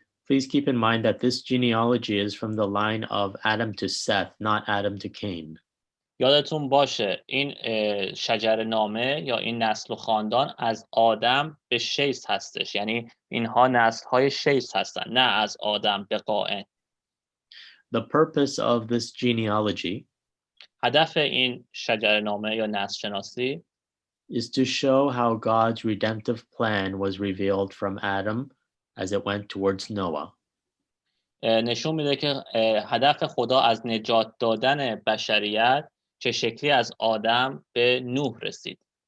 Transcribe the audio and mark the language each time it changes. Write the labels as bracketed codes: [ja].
[en] Please keep in mind that this genealogy is from the line of Adam to Seth, not Adam to Cain. [fa] یادتون باشه این شجر نامه یا این نسل و خاندان از آدم به شیث هستش، یعنی اینها نسل های شیث هستن، نه از آدم به قائن. [en] The purpose of this genealogy [fa] هدف این شجر نامه یا نسل شناسی [en] is to show how God's redemptive plan was revealed from Adam as it went towards Noah. [fa] نشون میده که هدف خدا از نجات دادن بشریت چه شکلی از آدم به نوح رسید.